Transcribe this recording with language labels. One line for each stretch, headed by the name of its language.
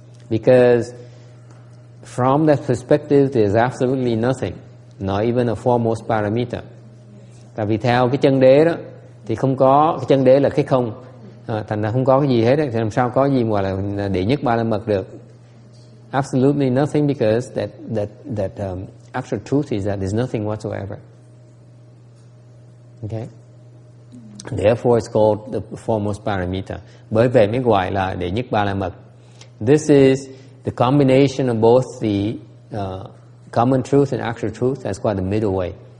English: Because from that perspective, there's absolutely nothing, not even a foremost paramita.
Vietnamese: Tại vì theo cái chân đế đó thì không có, cái chân đế là cái không, thành ra không có cái gì hết thì làm sao có gì gọi là đệ nhất ba la mật được.
English: Absolutely nothing, because that actual truth is that there's nothing whatsoever. Okay? Therefore it's called the foremost paramita.
Vietnamese: Bởi vậy mới gọi là đệ nhất ba la mật.
English: This is the combination of both the common truth and actual truth. That's called the middle way.